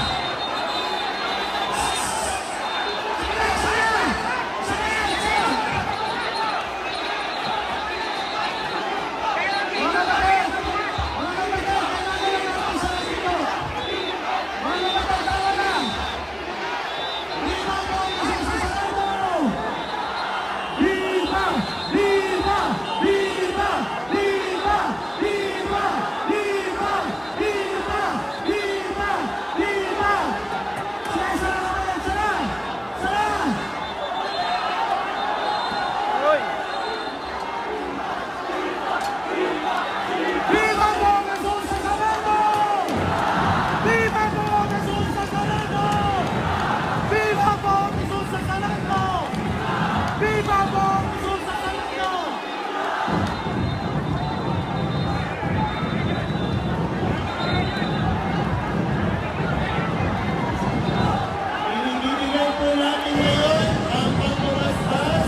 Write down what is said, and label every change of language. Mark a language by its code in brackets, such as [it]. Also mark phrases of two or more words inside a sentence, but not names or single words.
[tl] Isa yan! Isa yan! Isa yan! Mga kapatid! Mga kapatid! Kailangan lang natin isa lang pinto! Mga kapatid! Tawa na! Viva po ang Jesús Nazareno! Viva! Viva! Viva! Viva! Viva! Viva! Viva! Viva! Viva! Sara na kayo! Sara! Sara! Viva po ang Jesús Nazareno! Viva po ang Jesús Nazareno! Viva po ang Jesús Nazareno! Viva po ang Jesús Nazareno! Ibibigay po natin ngayon ang pagpapastas.